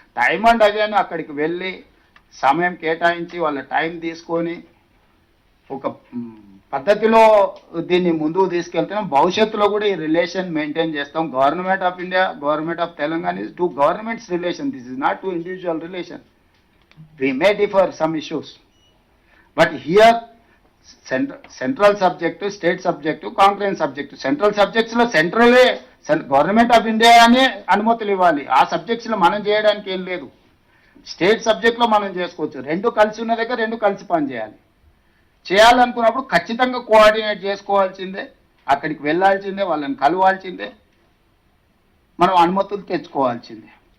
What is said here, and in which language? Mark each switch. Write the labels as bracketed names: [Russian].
[Telugu] Time and again అక్కడికి వెళ్ళి సమయం కేటాయించి వాళ్ళ టైం తీసుకొని ఒక పద్ధతిలో దీన్ని ముందుకు తీసుకెళ్తున్నాం. భవిష్యత్తులో కూడా ఈ రిలేషన్ మెయింటైన్ చేస్తాం. [English] Government of India, government of Telangana is 2 governments relation, this is not 2 individual relation. We may differ some issues, but here central subject, state subject, concurrent subject. [Telugu] Central subjects లో సెంట్రలే గవర్నమెంట్ ఆఫ్ ఇండియా అనే అనుమతులు ఇవ్వాలి, ఆ subjects లో మనం చేయడానికి ఏం లేదు. స్టేట్ సబ్జెక్ట్ లో మనం చేసుకోవచ్చు. రెండు కలిసి ఉన్న దగ్గర రెండు కలిసి పనిచేయాలి. చేయాలనుకున్నప్పుడు ఖచ్చితంగా కోఆర్డినేట్ చేసుకోవాల్సిందే, అక్కడికి వెళ్ళాల్సిందే, వాళ్ళని కలవాల్సిందే, మనం అనుమతులు తెచ్చుకోవాల్సిందే.